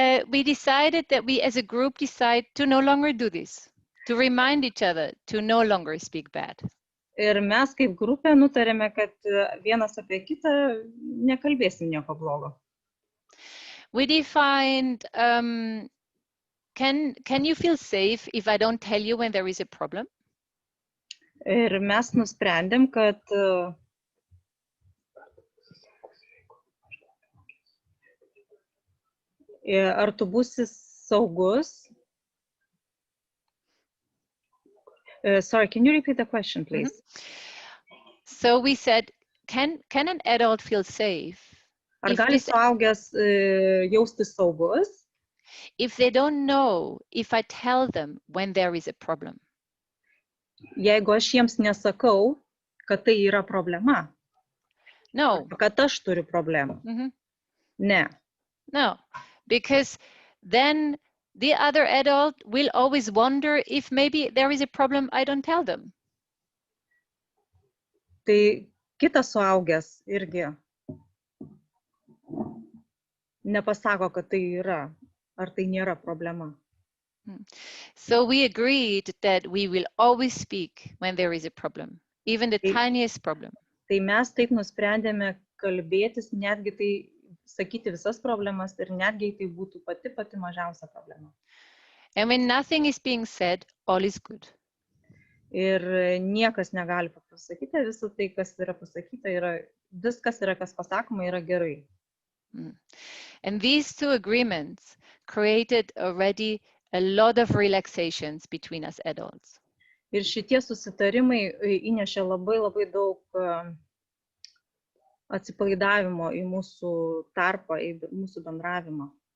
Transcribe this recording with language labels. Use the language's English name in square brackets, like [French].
[English] We decided that we as a group decide to no longer do this, to remind each other to no longer speak bad. [Lithuanian] Ir mes kaip grupė nutarėme, kad vienas apie kitą nekalbėsim nieko blogo. [English] We defined, can you feel safe if I don't tell you when there is a problem? [Lithuanian] Ir mes nusprendėm, kad ar tu būsi saugus. [English] Sorry, can you repeat the question, please? So we said, can an adult feel safe [Lithuanian] Ar gali suaugęs jaustis saugus, [English] if they don't know if I tell them when there is a problem? [Lithuanian] jeigu aš jiems nesakau, kad tai yra problema? [English] No. [Lithuanian] Kad aš turiu problemą? Ne. [English] No, because then the other adult will always wonder if maybe there is a problem I don't tell them. [Lithuanian] Tai kitas suaugęs irgi nepasako, kad tai yra, ar tai nėra problema. [English] So we agreed that we will always speak when there is a problem, even the tiniest problem. [Lithuanian] Tai mes taip nusprendėme kalbėtis, netgi tai sakyti visas problemas ir netgi tai būtų pati mažiausia problema. [English] And when nothing is being said, all is good. [Lithuanian] Ir niekas negali pasakyti, visą tai, kas yra pasakyta, viskas yra, kas pasakoma, yra gerai. [English] And these two agreements created already a lot of relaxations between us adults. [Lithuanian] Ir šitie susitarimai įnešė labai daug atsipalaidavimo į mūsų tarpą, į mūsų bendravimą.